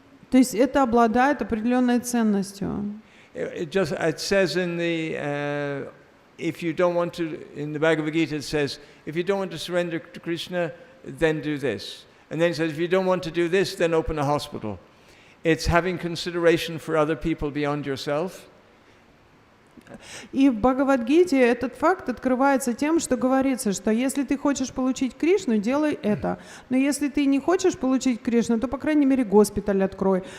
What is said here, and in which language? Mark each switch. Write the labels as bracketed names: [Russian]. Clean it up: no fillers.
[Russian] То есть это обладает определенной ценностью. [English] It says in the if you don't want to, in the Bhagavad Gita it says, if you don't want to surrender to Krishna, then do this. And then it says, if you don't want to do this, then open a hospital. It's having consideration for other people beyond yourself. [Russian] И в Бхагавад-гите этот факт открывается тем, что говорится, что если ты хочешь получить Кришну, делай это. Но если ты не хочешь получить Кришну, то, по крайней мере, госпиталь открой.